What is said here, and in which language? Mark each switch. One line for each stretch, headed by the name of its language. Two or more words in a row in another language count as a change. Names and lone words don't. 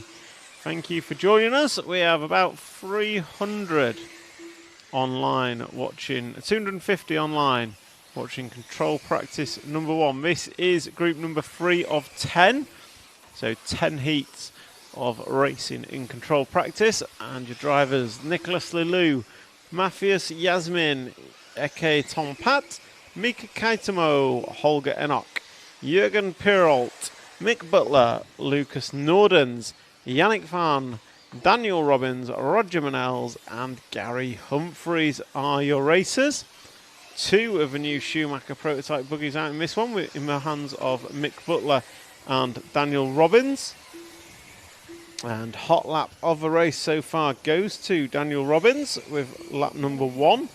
English: Thank you for joining us. We have about 300 online watching, 250 online watching control practice number 1. This is group number 3 of 10. So 10 heats of racing in control practice. And your drivers, Nicholas Lelou, Matthias Yasmin, Eke Tompat, Mika Kaitamo, Holger Enoch, Jürgen Pirolt, Mick Butler, Lucas Nordens, Yannick Van, Daniel Robbins, Roger Manels and Gary Humphreys are your racers. 2 of the new Schumacher prototype buggies out in this one in the hands of Mick Butler and Daniel Robbins. And hot lap of the race so far goes to Daniel Robbins with lap number 1.